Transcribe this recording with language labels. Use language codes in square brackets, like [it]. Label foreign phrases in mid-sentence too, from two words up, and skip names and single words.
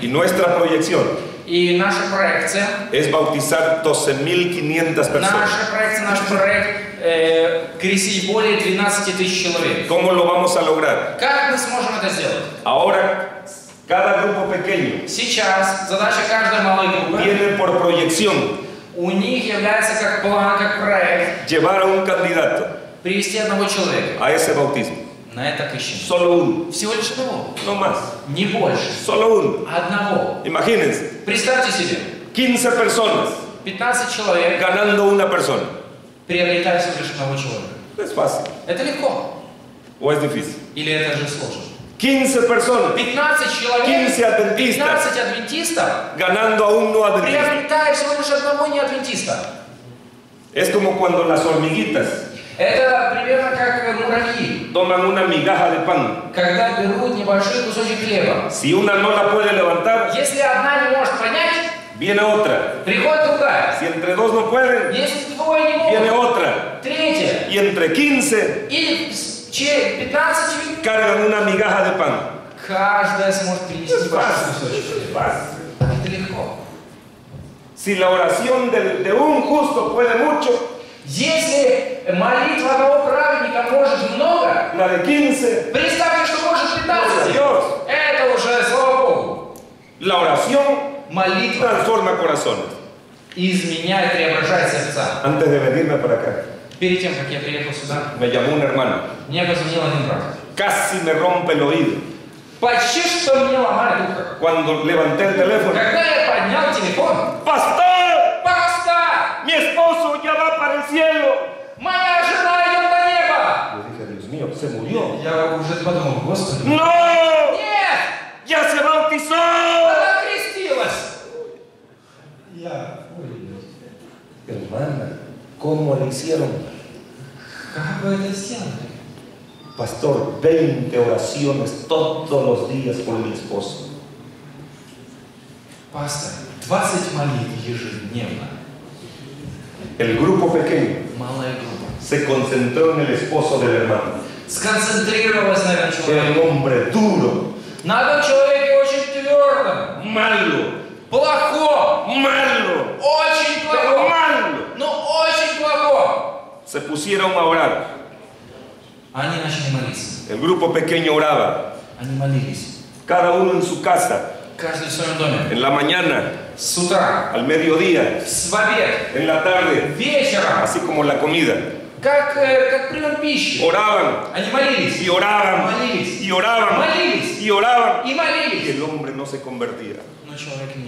[es] Y nuestra proyección [ru] И наша проекция, [es] es bautizar 12.500 personas. [ru] наша проекция, наш проект крестить более 12 тысяч человек. [es] ¿Cómo lo vamos a lograr? [ru] Как мы сможем это сделать? [es] Ahora, cada grupo pequeño [ru] Сейчас задача каждой малой группы, [es] tiene por proyección [ru] у них является как план, как проект, [es] llevar a un candidato [ru] привести одного человека [es] a ese bautismo. [ru] на это крещение. [es] Solo uno, [ru] Всего лишь одного, [es] no más. [ru] не больше. [es] Solo uno. [ru] Одного. [es] Imagínense, [ru] Представьте себе, [es] 15 personas [ru] 15 человек [es] ganando una persona. [ru] приобретают всего лишь одного человека. [es] Es fácil [ru] Это легко. [es] o es difícil. [ru] Или это же сложно? [es] 15 personas [ru] 15 человек, [es] 15 adventistas [ru] 15 адвентистов [es] ganando a un no adventista. [ru] приобретают всего лишь одного неадвентиста. [es] Es como cuando las hormiguitas [ru] Это примерно как муравьи, [es] toman una migaja de pan. [ru] когда берут небольшой кусочек хлеба. [es] Si una no la puede levantar, [ru] Если одна не может поднять, [es] viene otra. [ru] приходит другая. [es] Si entre dos no pueden, [ru] Если двое не [es] viene [ru] могут, [es] otra. [ru] третья. [es] Y entre 15 [ru] И 15 [es] cargan una migaja de pan. [ru] каждая сможет принести [es] Es [ru] большой [es] fácil. [ru] кусочек [es] Es [ru] хлеба. [es] fácil. [ru] Это легко. [es] Si la oración de un justo puede mucho, [ru] Если молитва одного праведника может много, [es] la de 15, [ru] представьте, что может [es] gloria a [ru] 15. [es] Dios. [ru] Это уже, слава Богу. [es] La oración [ru] Молитва [es] transforma corazones. [ru] изменяет, преображает сердца. [es] Antes de venirme para acá, [ru] Перед тем, как я приехал сюда, [es] me llamó un hermano. [ru] мне позвонил один брат. [es] Casi me rompe el oído. [ru] Почти что мне ломали ухо. [es] Cuando levanté el teléfono, [ru] Когда я поднял телефон, [es] ¡Pastor! [ru] «Паста! [es] Mi esposo ya va para el cielo. [ru] Моя жена идет до неба!» [es] Yo dije, Dios mío, se murió. [ru] Я уже подумал, Господи, [es] ¡No! [ru] нет! [es] ¡Ya se bautizó! [ru] Она крестилась! [es] Hermana, ¿cómo le hicieron? [ru] Как вы это сделали? [es] Pastor, 20 oraciones todos los días por mi esposo. [ru] Пастор, 20 молитв ежедневно. [es] El grupo pequeño [ru] Малая группа. [es] se concentró en el esposo del hermano. [ru] Сконцентрировалась на этом [es] Era [ru] человеке. [es] un hombre duro, [ru] На этом человеке очень твердом. [es] malo, [ru] Плохом. [es] malo, [ru] Очень [es] pero [ru] плохом. [es] malo. [ru] Ну, очень плохом. [es] Se pusieron a orar. [ru] Они начали молиться. [es] El grupo pequeño oraba, [ru] Они молились. [es] cada uno en su casa, [ru] Каждый в своем доме. [es] en la mañana, [ru] С утра. [es] al mediodía, [ru] В обед. [es] en la tarde, [ru] Вечером. [es] así como la comida. [ru] Как прием пищи. [es] Oraban [ru] Они молились. [es] y oraban [ru] Молились. [es] y oraban [ru] Молились. [es] y oraban. [ru] И [es] Y [ru] молились. [es] el hombre no se convertía. [ru] Но человек не.